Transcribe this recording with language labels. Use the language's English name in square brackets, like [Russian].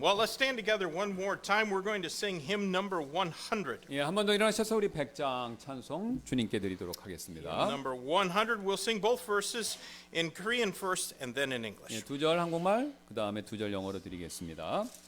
[English] Well, let's stand together one more time. We're going to sing hymn number 100. [Korean] 예, 한 번 더 일어나셔서 우리 100장 찬송 주님께 드리도록 하겠습니다. [English] Number 100. We'll sing both verses in Korean first and then in English. [Korean] 예, 2절 한국말, 그 다음에 2절 영어로 드리겠습니다.